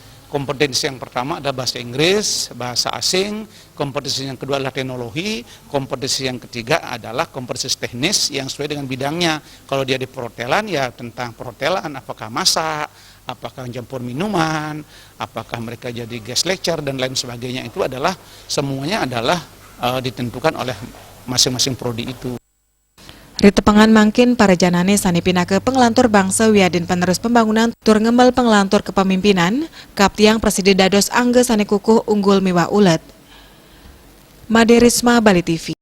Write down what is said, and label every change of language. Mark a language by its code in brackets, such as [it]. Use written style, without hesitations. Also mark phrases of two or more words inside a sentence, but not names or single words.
[id] Kompetensi yang pertama adalah bahasa Inggris, bahasa asing, kompetensi yang kedua adalah teknologi, kompetensi yang ketiga adalah kompetensi teknis yang sesuai dengan bidangnya. Kalau dia di perhotelan ya tentang perhotelan, apakah masak, apakah mencampur minuman, apakah mereka jadi [en] guest lecture [id] dan lain sebagainya, itu adalah semuanya adalah ditentukan oleh masing-masing prodi itu. [ban] Ritepengan mangkin para janane sani pinake pengelantur bangsa wiadin penerus pembangunan tur ngembal pengelantur kepemimpinan kaptiang Presiden Dados Angge sani kukuh unggul miwah ulet. Made Risma, Bali TV.